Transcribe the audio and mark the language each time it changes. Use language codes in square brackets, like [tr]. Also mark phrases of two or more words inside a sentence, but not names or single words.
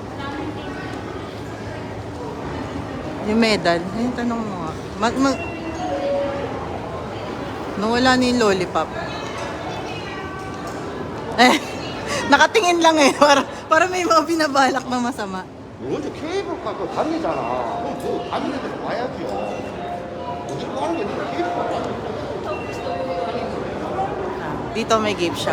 [tl] Yung medal? Ayun, tanong mo nga. Nawala na yung lollipop. Eh, nakatingin lang eh. Para may mga binabalak na masama. [ko] 먼저 케이블카 그 다니잖아. 그럼 그 다니는 데로 와야지요. 어디로 가는 게 아니라 케이블카 가는 [tl] Dito may [en] gift shop.